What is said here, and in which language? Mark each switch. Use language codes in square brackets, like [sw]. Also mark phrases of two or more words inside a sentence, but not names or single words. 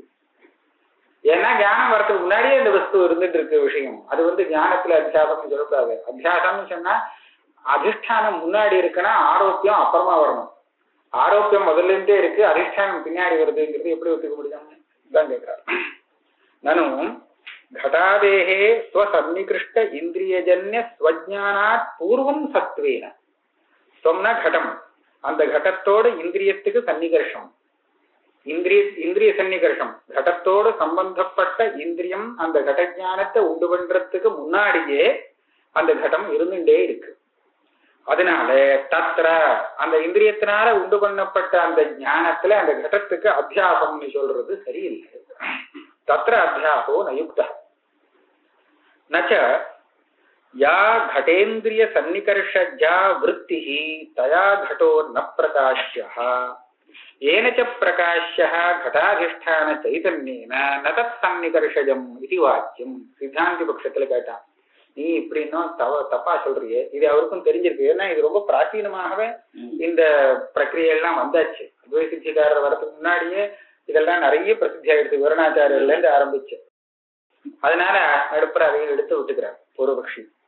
[ta] ஏன்னா ஞானம் வரத்துக்கு முன்னாடியே இந்த வஸ்து இருந்துட்டு இருக்க விஷயம் அது ஞானத்துல அத்தியாசம்னு சொல்லக்கூடாது. அத்தியாசம்னு சொன்னா அதிஷ்டானம் முன்னாடி இருக்குன்னா ஆரோக்கியம் அப்புறமா வரணும். ஆரோக்கியம் முதல்ல இருந்தே இருக்கு, அதிஷ்டானம் பின்னாடி வருதுங்கிறது எப்படி ஒத்துக்க முடியும் தான் கேட்கிறார். நானும் [sa] घटादेहे स्वसन्निकृष्ट इंद्रियजन्य स्वज्ञानात् पूर्वं सत्वेन [ta] சொன்ன கடம், அந்த கடத்தோடு இந்திரியத்துக்கு சன்னிகர்ஷம், இந்திரிய சன்னிகர்ஷம் கடத்தோடு சம்பந்தப்பட்ட இந்திரியம் அந்த கடஞானத்தை உண்டு பண்றதுக்கு முன்னாடியே அந்த கடம் இருந்துட்டே இருக்கு. அதனால தத்ர அந்த இந்திரியத்தினால உண்டு பண்ணப்பட்ட அந்த ஞானத்துல அந்த கடத்துக்கு அத்தியாசம்னு சொல்றது சரியில்லை. [sa] तत्र अध्यासो नयुक्तो नच या घटेन्द्रिय सन्निकर्षज्या वृत्तिः तया घटो न प्रकाश्यः येन च प्रकाश्यः घटाधिष्ठान चैतन्येन न तत्सन्निकर्षजम् इति वाक्यम्. [ta] சித்தாந்தி பட்சத்துல கேட்டான், நீ இப்படி இன்னும் தப்பா சொல்றியே, இது அவருக்கும் தெரிஞ்சிருக்கு. ஏன்னா இது ரொம்ப பிராச்சீனமாகவே இந்த பிரக்கிரியெல்லாம் வந்தாச்சு. அத்வைத சித்திகாரர் வரதுக்கு முன்னாடியே இதெல்லாம் நிறைய பிரசித்தி ஆயிடுச்சு, விவரணாச்சாரியர்ல இருந்து ஆரம்பிச்சு. அதனால நடுப்புற அதையும் எடுத்து விட்டுக்கிறார் பூர்வபக்ஷி.